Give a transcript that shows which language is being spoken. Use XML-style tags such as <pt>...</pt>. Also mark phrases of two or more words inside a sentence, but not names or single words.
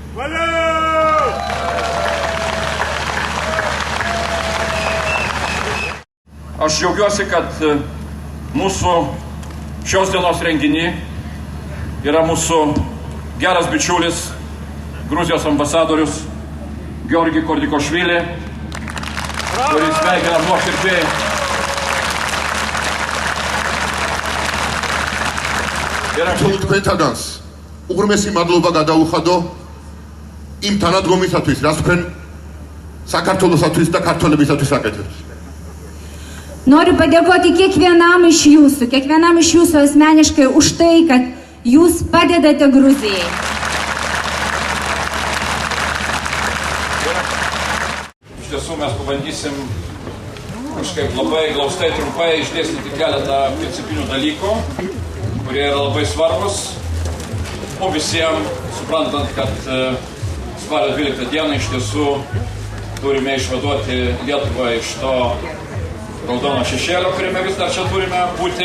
<lt>Aš džiaugiuosi, kad mūsų šios dienos renginį yra mūsų geras bičiulis, Gruzijos ambasadorius Georgi Kordikošvili, kuris sveikina nuoširdžiai</lt> <ka>თქვენთანაც უღრმესი მადლობა გადაუხადო იმ თანადგომისათვის, რაც თქვენ საქართველოსათვის და ქართველებისათვის აკეთებთ.</ka> <lt>Noriu padėkoti kiekvienam iš jūsų asmeniškai už tai, kad jūs padedate Gruzijai. Iš tiesų mes pabandysim kažkaip labai glaustai trumpai išdėstyti keletą principinių dalykų, kurie yra labai svarbus, o visiems suprantant, kad spalio 12 dieną iš tiesų turime išvaduoti Lietuvą iš to raudono šešėlio, kuriame vis dar čia turime būti.</lt>